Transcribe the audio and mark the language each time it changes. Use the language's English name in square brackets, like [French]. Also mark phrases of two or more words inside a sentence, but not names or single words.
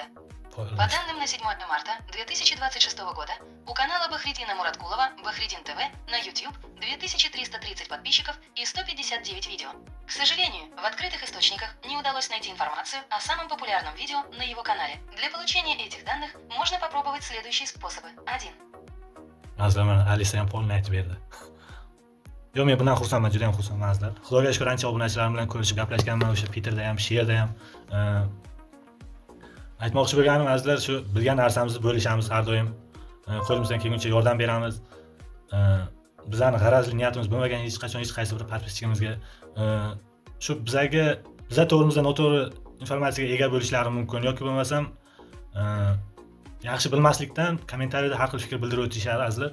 [Russian] По данным на 7 марта 2026 года, у канала Бахридина Мураткулова Бахридин ТВ на YouTube 2330 подписчиков и 159 видео. К сожалению, в открытых источниках не удалось найти информацию о самом популярном видео на его канале. Для получения этих данных можно попробовать следующие способы. 1. [Uzbek] Azizlar, Alisa ham polni aytib berdi. Yo'q, men bundan xursandman, juda ham xursandman azizlar. Xudoga shukr, ancha obunachilarim bilan ko'rishib gaplashganman, o'sha Peterda ham, Sherda ham. Aytmoqchi bo'lganim azizlar, shu bilgan narsamizni bo'lishamiz har doim. Qo'limizdan kelguncha yordam beramiz. Bizning g'arazli niyatimiz bo'lmagan hech qachon hech qaysi bir podpischikamizga shu bizga to'g'rimizdan noto'g'ri informatsiyaga ega bo'lishlari mumkin yoki bo'lmasam yaxshi bilmaslikdan kommentariyada har xil fikr bildirib o'tishadi azizlar.